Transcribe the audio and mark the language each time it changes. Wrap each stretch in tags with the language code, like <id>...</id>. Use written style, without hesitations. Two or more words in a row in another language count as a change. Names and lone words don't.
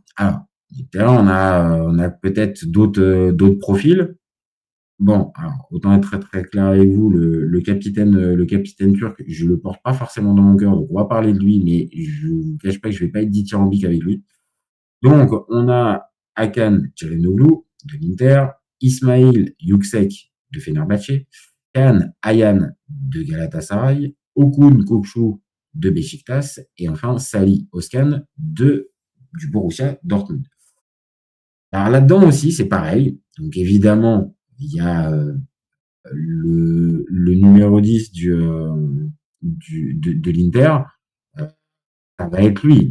<fr>Alors, milieu de terrain, on a peut-être d'autres profils. Bon, alors, autant être très, très clair avec vous, le capitaine turc, je le porte pas forcément dans mon cœur, donc on va parler de lui, mais je vous cache pas que je vais pas être dithyrambique avec lui. Donc, on a Hakan Çalhanoğlu de l'Inter, Ismail Yüksek de Fenerbahçe, Kaan Ayhan de Galatasaray, Okun Kokcu de Beşiktaş, et enfin Salih Özcan du Borussia Dortmund. Alors là-dedans aussi, c'est pareil. Donc évidemment, il y a le numéro 10 de l'Inter. Ça va être lui.</fr>